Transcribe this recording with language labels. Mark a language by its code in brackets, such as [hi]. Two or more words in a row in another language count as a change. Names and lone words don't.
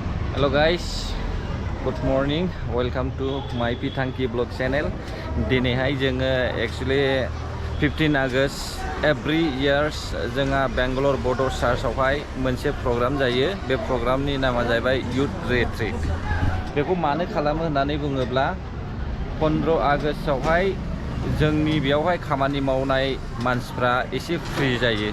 [en] Hello guys, good morning. Welcome to my Pithanki blog channel. [brx] दिनैहाय जोङो एक्चुअली 15 आगस्ट [en] every years [brx] जोंहा बेंगलर बड' चार्चआवहाय मोनसे प्रग्राम जायो। बे प्रग्रामनि नामा जाहैबाय युथ रिट्रिट। बेखौ मानो खालामो होननानै बुङोब्ला 15 आगस्टआवहाय जोंनि बेयावहाय खामानि मावनाय मानसिफ्रा एसे फ्रि जायो।